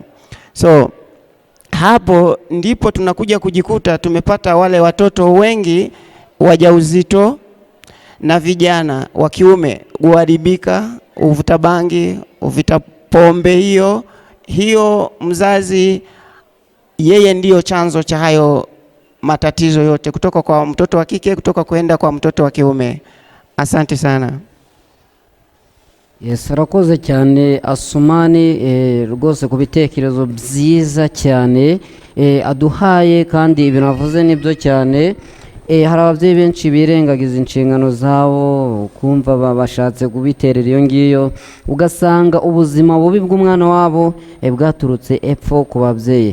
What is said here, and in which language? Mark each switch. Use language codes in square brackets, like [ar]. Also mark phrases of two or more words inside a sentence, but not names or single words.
[sw] So hapo ndipo tunakuja kujikuta tumepata wale watoto wengi wajauzito na vijana wa kiume kuharibika, uvuta bangi, uvuta pombe. Hiyo mzazi yeye ndiyo chanzo cha hayo matatizo yote, kutoka kwa mtoto wa kike kutoka kwenda kwa mtoto wa kiume. Asante sana. [rw] Yes, arakoze cyane Asumani rwose ku bitekerezo byiza cyane aduhaye, kandi ibintu avuze nibyo cyane. Hari ababyeyi benshi birengagiza inshingano zabo, kumva bashatse kubiterera iyo ngiyo, ugasanga ubuzima bubi bw'umwana wabo bwaturutse epfo ku babyeyi.